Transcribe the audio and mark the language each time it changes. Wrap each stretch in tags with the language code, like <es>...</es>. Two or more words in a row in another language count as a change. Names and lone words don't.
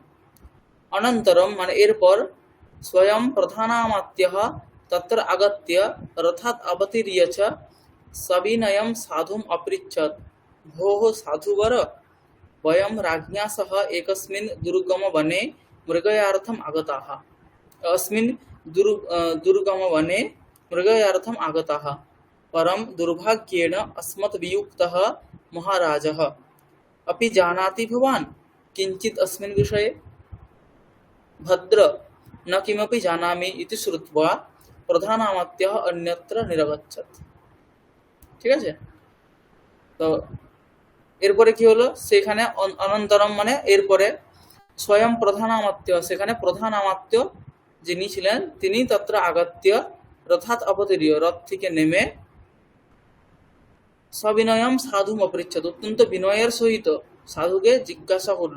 <sa>অনন্তরম</sa> <bn>মানে এরপর,</bn> <sa>স্বয়ং প্রধানামাত্যঃ তত্র আগত্য রথাৎ অবতীর্য চ সবিনয়ম সাধুম অপৃচ্ছৎ, ভোঃ সাধুবর বয়ম রাজ্ঞা সহ একস্মিন দুর্গম বনে মৃগয়াर्थम আগতাः। अस्मिन् दुर्गम वने मृगयार्थम आगताः, परम दुर्भाग्येन अस्मत् वियुक्तः महाराजः। अपि जानाति भवान् किञ्चित् अस्मिन् विषये। भद्र न किमपि जानामि इति श्रुत्वा प्रधानामात्यः अन्यत्र निरगच्छत्।</sa> <bn>ঠিক আছে, তো এরপরে কি হলো, সেখানে অনন্তরম মানে এরপরে,</bn> <sa>স্বয়ং প্রধানামাত্য,</sa> <bn>সেখানে প্রধান আমাত্য যিনি ছিলেন তিনি</bn> <sa>তত্র আগত্য রথাৎ অবতীর্য,</sa> <bn>রথ থেকে নেমে</bn> <sa>সবিনয়ম সাধুম অপৃচ্ছদ,</sa> <bn>অত্যন্ত বিনয়ের সহিত সাধুকে জিজ্ঞাসা করলো।</bn>